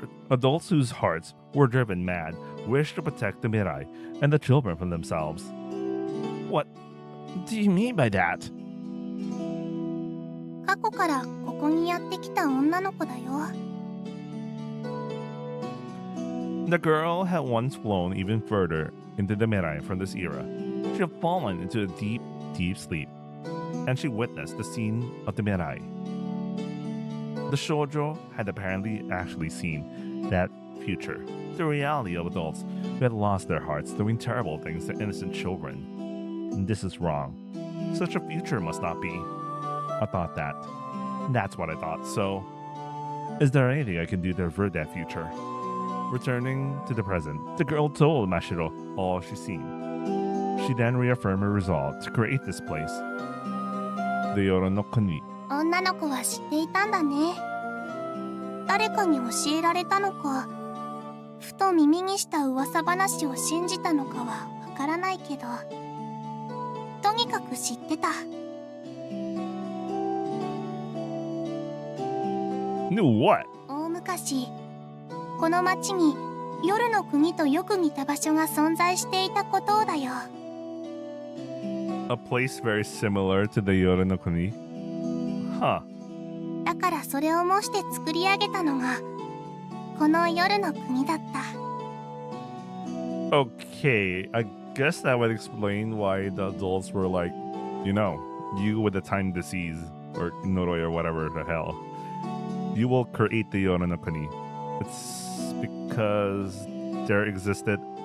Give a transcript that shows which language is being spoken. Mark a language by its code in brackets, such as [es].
[en] Adults whose hearts were driven mad wished to protect the Mirai and the children from themselves. What do you mean by that? [ja] 過去からここにやってきた女の子だよ。 [en] The girl had once flown even further into the Mirai from this era. She had fallen into a deep, deep sleep, and she witnessed the scene of the Mirai. The shoujo had apparently actually seen that future, the reality of adults who had lost their hearts doing terrible things to innocent children. And this is wrong. Such a future must not be. I thought that. That's what I thought. So, is there anything I can do to avert that future? Returning to the present, the girl told Mashiro all she'd seen. She then reaffirmed her resolve to create this place. The Yoro no Kuni. [ja] 女の子は知っていたんだね。誰かに教えられたのか、ふと耳にした噂話を信じたのかはわからないけど、とにかく知ってた。 [en] Knew what? [ja] 大昔、この町に夜の国とよく似た場所が存在していたことだよ。 [en] A place very similar to the Yoro no Kuni? Huh. [ja] だからそれを模して作り上げたのがこの夜の国だった。 [en] Okay, I guess that would explain why the adults were like, you know, you with the time disease, or Noroi or whatever the hell. You will create the Yoro no Kuni. It's because there existed